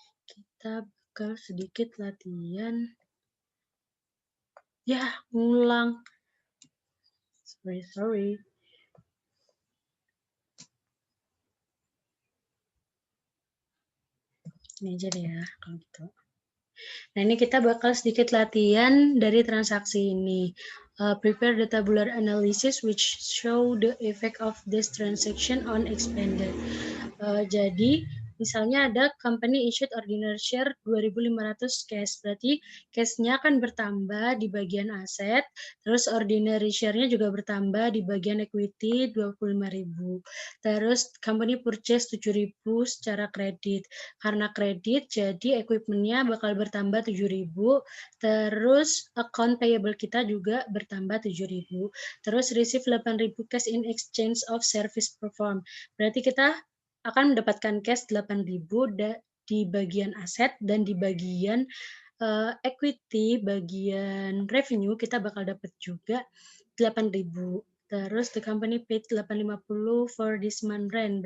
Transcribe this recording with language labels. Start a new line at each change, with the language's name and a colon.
Indonesian: Kita bakal sedikit latihan. Ya, ngulang. Sorry. Ini aja deh ya, kalau gitu. Nah, ini kita bakal sedikit latihan dari transaksi ini.
English: Prepare the tabular analysis which show the effect of this transaction on expanded.
Indonesian: Jadi, misalnya ada company issued ordinary share 2.500 cash, berarti cash-nya akan bertambah di bagian aset, terus ordinary share-nya juga bertambah di bagian equity 25.000. Terus
English: company purchase
Indonesian: 7.000 secara kredit. Karena kredit, jadi equipment-nya bakal bertambah 7.000, terus account payable kita juga bertambah 7.000, terus
English: receive 8.000 cash in exchange of service performed.
Indonesian: Berarti kita akan mendapatkan cash 8.000 di bagian aset dan di bagian equity, bagian revenue kita bakal dapat juga 8.000.
English: Terus the company paid 850 for this month rent.